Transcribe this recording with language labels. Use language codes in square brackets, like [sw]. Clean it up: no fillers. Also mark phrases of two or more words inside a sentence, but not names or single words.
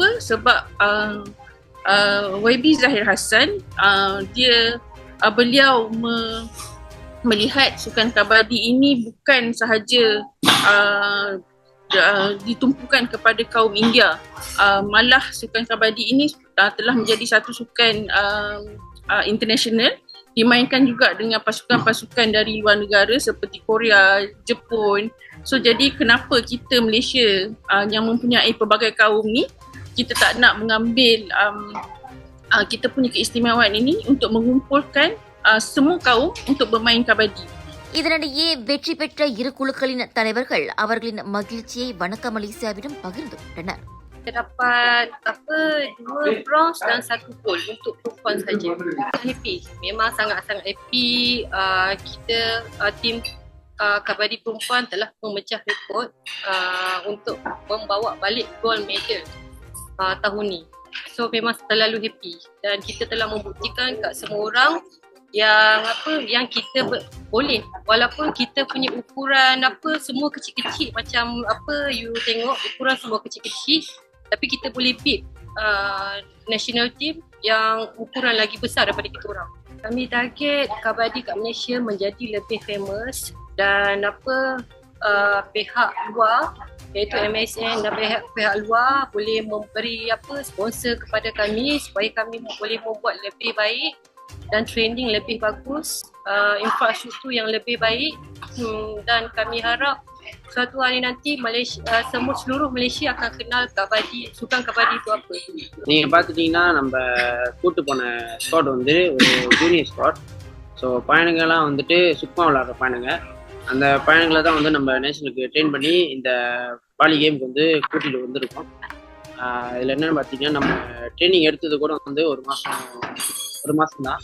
[ms] Sebab YB Zahir Hassan beliau melihat sukan kabadi ini bukan sahaja ditumpukan kepada kaum India, malah sukan kabadi ini telah menjadi satu sukan international, dimainkan juga dengan pasukan-pasukan dari luar negara seperti Korea, Jepun. So jadi kenapa kita Malaysia yang mempunyai pelbagai kaum ni, kita tak nak mengambil kita punya keistimewaan ini untuk mengumpulkan semua kaum untuk bermain kabadi. [ta] இதனிடையே வெற்றி பெற்ற இரு குழுக்களின் தலைவர்கள் அவர்களின் மகிழ்ச்சியை வணக்க மலேசியாவிடம் பகிர்ந்து கொண்டனர். [ms] Dapat 2 bronze dan 1 gold untuk perempuan saja. Happy. Memang sangat-sangat happy. Kita tim kabadi perempuan telah memecah rekod untuk membawa balik [en] gold medal [ms] tahun ni. So memang terlalu happy dan kita telah membuktikan kat semua orang yang kita boleh, walaupun kita punya ukuran semua kecil-kecil, macam you tengok ukuran semua kecil-kecil, tapi kita boleh [en] beat national team [ms] yang ukuran lagi besar daripada kita orang. Kami target kabadi kat Malaysia menjadi lebih famous dan pihak luar iaitu MSN dan pihak luar boleh memberi sponsor kepada kami supaya kami boleh membuat lebih baik dan training lebih bagus, infrastruktur yang lebih baik, dan kami harap suatu hari nanti Malaysia, seluruh Malaysia akan kenal kabadi, sukan kabadi itu apa. [ta] நீங்கள் பார்த்துட்டிங்கன்னா நம்ம கூட்டு போன ஸ்குவாட் வந்து ஒரு [en] junior squad. [ta] ஸோ பையனுங்கெல்லாம் வந்துட்டு சுத்தமாக விளாட்ற பையனுங்க. அந்த பையனுங்களை தான் வந்து நம்ம [en] national train [ta] பண்ணி இந்த [en] volley game [ta] வந்து கூட்டிகிட்டு வந்திருக்கோம். இதில் என்னென்னு பார்த்தீங்கன்னா நம்ம ட்ரைனிங் எடுத்தது கூட வந்து ஒரு மாதம் தான்.